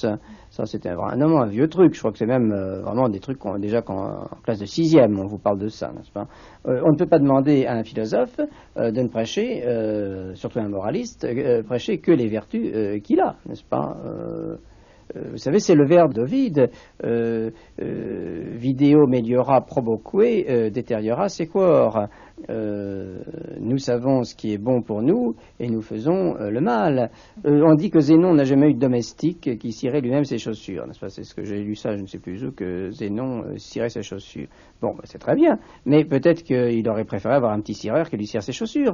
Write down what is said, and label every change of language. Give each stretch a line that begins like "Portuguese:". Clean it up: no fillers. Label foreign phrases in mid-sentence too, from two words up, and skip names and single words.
French: Ça, c'était vraiment un vieux truc. Je crois que c'est même vraiment des trucs déjà en classe de 6e, on vous parle de ça, n'est-ce pas? On ne peut pas demander à un philosophe de ne prêcher, surtout un moraliste, prêcher que les vertus qu'il a, n'est-ce pas? Vous savez, c'est le verbe d'Ovide,
Latin: vidéo meliora proboque, déteriora sequor.
French: Nous savons ce qui est bon pour nous et nous faisons le mal. On dit que Zénon n'a jamais eu de domestique qui cirait lui-même ses chaussures, n'est-ce pas? C'est ce que j'ai lu ça, je ne sais plus où, que Zénon cirait ses chaussures. Bon, ben, c'est très bien, mais peut-être qu'il aurait préféré avoir un petit cireur qui lui cire ses chaussures.